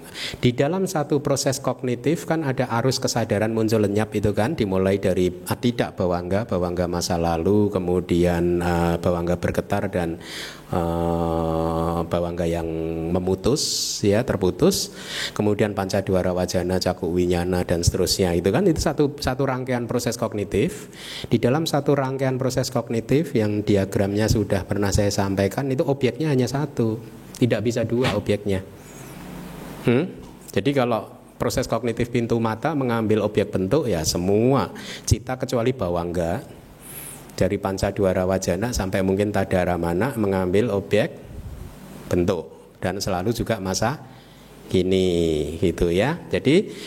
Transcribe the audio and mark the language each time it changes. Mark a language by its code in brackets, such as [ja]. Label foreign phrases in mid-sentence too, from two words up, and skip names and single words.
[id] Di dalam satu proses kognitif kan ada arus kesadaran muncul lenyap itu kan, dimulai dari tidak bawangga masa lalu, kemudian bawangga bergetar dan bawangga yang memutus ya, terputus, kemudian [pi] panca dwara wajana, caku winyana [id] dan seterusnya. Itu kan itu satu rangkaian proses kognitif. Di dalam satu rangkaian proses kognitif yang diagramnya sudah pernah saya sampaikan, itu objeknya hanya 1, tidak bisa 2 objeknya. Jadi kalau proses kognitif pintu mata mengambil objek bentuk ya semua cita kecuali bawangga, dari [pi] panca dwara wajana [id] sampai mungkin [pi] tadara mana [id] mengambil objek bentuk dan selalu juga masa kini gitu ya.